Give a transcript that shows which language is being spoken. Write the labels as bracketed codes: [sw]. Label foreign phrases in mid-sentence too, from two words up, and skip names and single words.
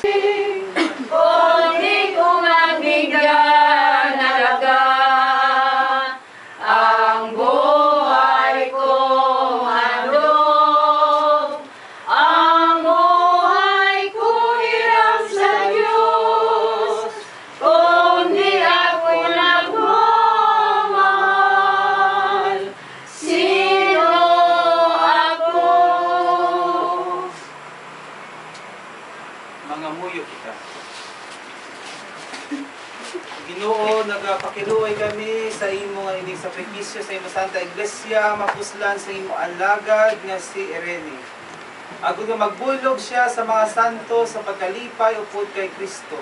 [tl] Kung di ko mabigyan alaga ang buhay ko handog, ang buhay ko hiram sa Diyos, kung di ako nagmamahal, sino ako? [hil] mamuyo kita. Ginoo, nagapakiluoy kami sa imo nga ining sakripisyo sa imo Santa Iglesia, mapuslan sa imo alagad nga si Irene. Agud nga magbulog siya sa mga santo sa pagkalipay upod kay Kristo.